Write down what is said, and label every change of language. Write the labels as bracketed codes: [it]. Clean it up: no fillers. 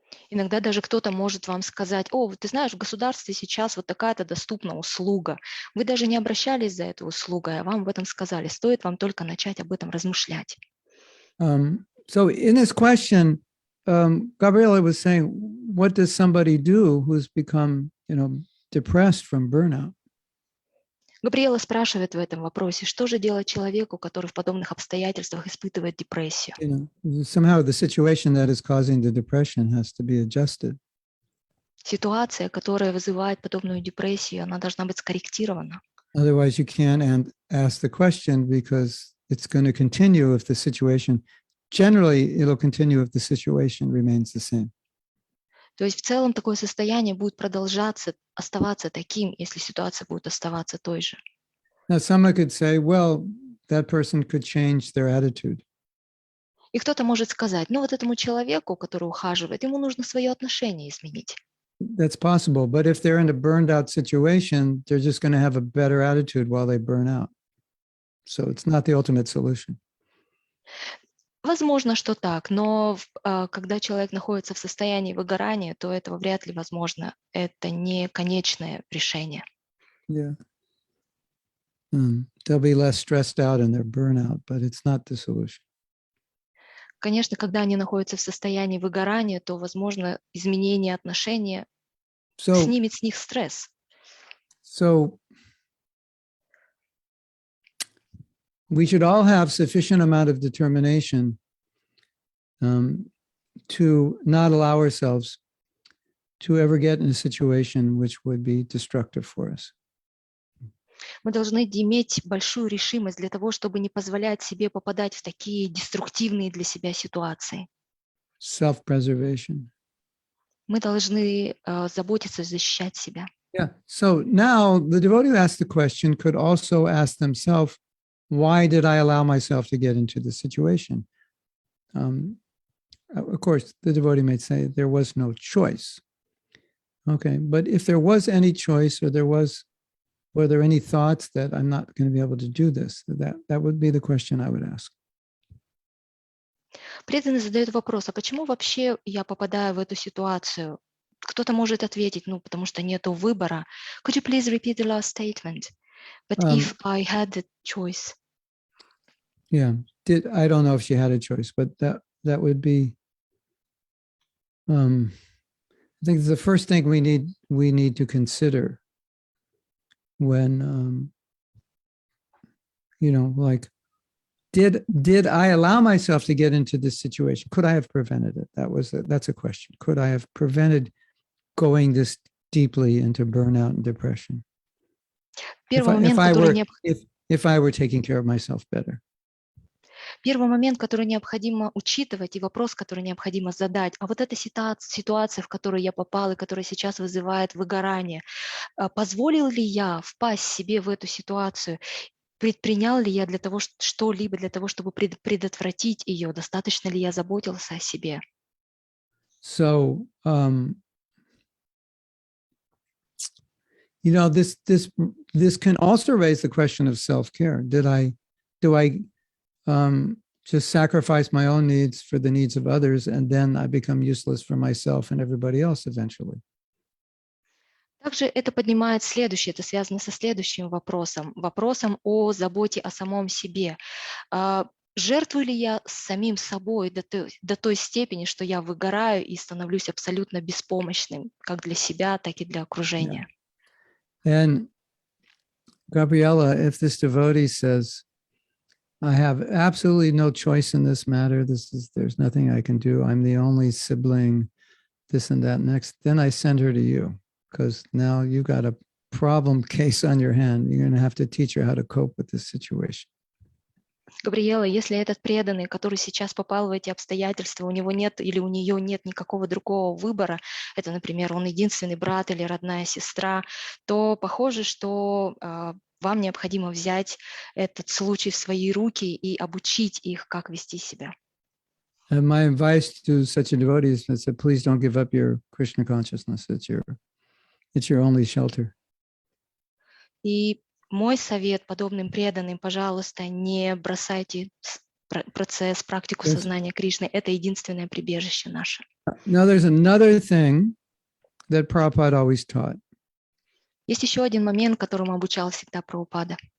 [ru] Иногда даже кто-то может вам сказать, о, ты знаешь, в государстве сейчас вот такая-то доступна услуга. Вы даже не обращались за эту услугой, а вам об этом сказали. Стоит вам только начать об этом размышлять. [en] So in this question, Gabriela was saying, what does somebody do who's become, depressed from burnout? [ru] Габриэла спрашивает в этом вопросе, что же делать человеку, который в подобных обстоятельствах испытывает депрессию? [en] Somehow the situation that is causing the depression has to be adjusted. [ru] Ситуация, которая вызывает подобную депрессию, она должна быть скорректирована. [en] Otherwise, you can't ask the question because it's going to continue if the situation, generally, it'll continue if the situation remains the same. [ru] То есть в целом такое состояние будет продолжаться, оставаться таким, если ситуация будет оставаться той же. [en] Now, someone could say, well, that person could change their attitude. [ru] И кто-то может сказать, ну вот этому человеку, который ухаживает, ему нужно свое отношение изменить. [en] That's possible, but if they're in a burned out situation, they're just going to have a better attitude while they burn out. So it's not the ultimate solution. [ru] Возможно, что так, но когда человек находится в состоянии выгорания, то этого вряд ли возможно. Это не конечное решение. [en] Yeah. They'll be less stressed out in their burnout, but it's not the solution. [ru] Конечно, когда они находятся в состоянии выгорания, то, возможно, изменение отношения снимет с них стресс. [en] So we should all have sufficient amount of determination to not allow ourselves to ever get in a situation which would be destructive for us. [ru] Мы должны иметь большую решимость для того, чтобы не позволять себе попадать в такие деструктивные для себя ситуации. [en] Self-preservation. [ru] Мы должны заботиться, защищать себя. [en] Yeah. So now the devotee who asked the question could also ask themselves, why did I allow myself to get into this situation? Of course, the devotee may say there was no choice. Okay, but if there was any choice, or were there any thoughts that I'm not going to be able to do this? That would be the question I would ask. [ru] Преданный задает вопрос, а почему вообще я попадаю в эту ситуацию? Кто-то может ответить, потому что нету выбора. [en] Could you please repeat the last statement? But if I had the choice. Yeah, I don't know if she had a choice, but that would be. I think the first thing we need to consider when like, did I allow myself to get into this situation? Could I have prevented it? That's a question. Could I have prevented going this deeply into burnout and depression? If I were taking care of myself better. [ru] первый момент, который необходимо учитывать, и вопрос, который необходимо задать, а вот эта ситуация, в которую я попал, и которая сейчас вызывает выгорание, позволил ли я впасть себе в эту ситуацию? Предпринял ли я для того, что-либо для того, чтобы предотвратить ее? Достаточно ли я заботился о себе? [en] So, this can also raise the question of self-care. Do I just sacrifice my own needs for the needs of others, and then I become useless for myself and everybody else eventually? [ru] Также это поднимает следующее, это связано со следующим вопросом о заботе о самом себе. Жертвую ли я самим собой до той степени, что я выгораю и становлюсь абсолютно беспомощным, как для себя, так и для окружения? [en] And Gabriella, if this devotee says, I have absolutely no choice in this matter, there's nothing I can do, I'm the only sibling, this and that next, then I send her to you, because now you've got a problem case on your hand. You're going to have to teach her how to cope with this situation. [ru] Габриэла, если этот преданный, который сейчас попал в эти обстоятельства, у него нет или у нее нет никакого другого выбора, это, например, он единственный брат или родная сестра, то похоже, что вам необходимо взять этот случай в свои руки и обучить их, как вести себя. [en] And my advice to such a devotee is that please don't give up your Krishna consciousness. It's your only shelter. [ru] И мой совет подобным преданным, пожалуйста, не бросайте процесс, практику сознания Кришны. Это единственное прибежище наше. [en] Now there's another thing that Prabhupada always taught. [ru] Есть еще один момент, которому обучал всегда Прабхупада.